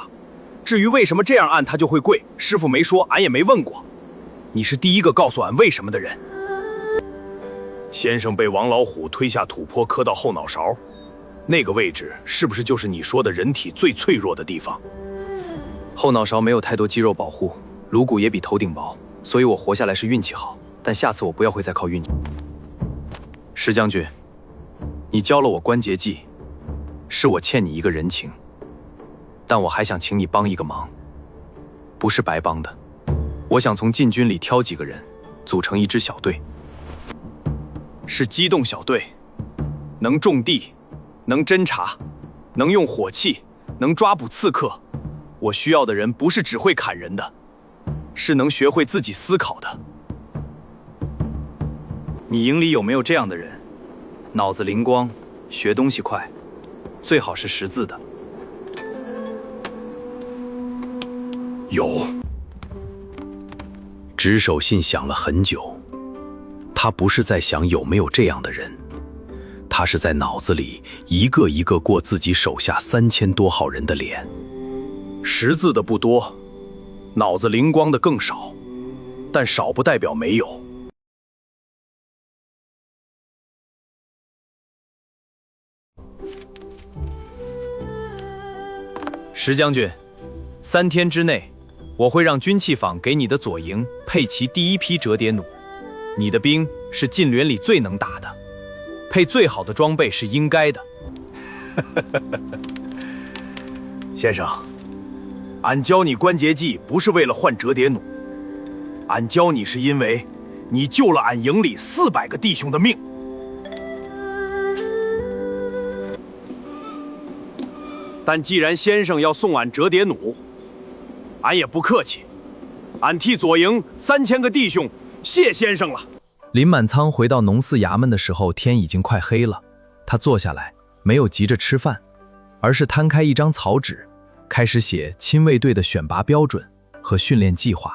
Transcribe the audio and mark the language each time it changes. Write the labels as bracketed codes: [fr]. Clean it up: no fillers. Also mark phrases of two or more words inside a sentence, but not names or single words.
[zh] 至於為什麼這樣按它就會跪，師傅沒說，俺也沒問過。你是第一個告訴俺為什麼的人。先生被王老虎推下土坡，磕到後腦勺。那個位置是不是就是你說的人體最脆弱的地方？後腦勺沒有太多肌肉保護，顱骨也比頭頂薄，所以我活下來是運氣好。但下次我不要會再靠運氣。石將軍，你教了我關節技，是我欠你一個人情，但我還想請你幫一個忙，不是白幫的。我想從禁軍裡挑幾個人，組成一支小隊，是機動小隊，能種地，能偵察，能用火器，能抓捕刺客。我需要的人不是只會砍人的，是能學會自己思考的。你營裡有沒有這樣的人？腦子靈光，學東西快，最好是識字的。有。值守信想了很久，他不是在想有沒有這樣的人，他是在腦子裡一個一個過自己手下3000多號人的臉。識字的不多，腦子靈光的更少，但少不代表沒有。石將軍，3天之內，我會讓軍器坊給你的左營配齊第一批折疊弩。你的兵是禁聯裡最能打的，配最好的裝備是應該的。先生，俺教你關節技不是為了換折疊弩，俺教你是因為你救了俺營裡400個弟兄的命。但既然先生要送俺折疊弩，俺也不客氣，俺替左營3000個弟兄謝先生了。林滿倉回到農寺衙門的時候，天已經快黑了。他坐下來，沒有急着吃飯，而是攤開一張草紙，開始寫親衛隊的選拔標準和訓練計劃。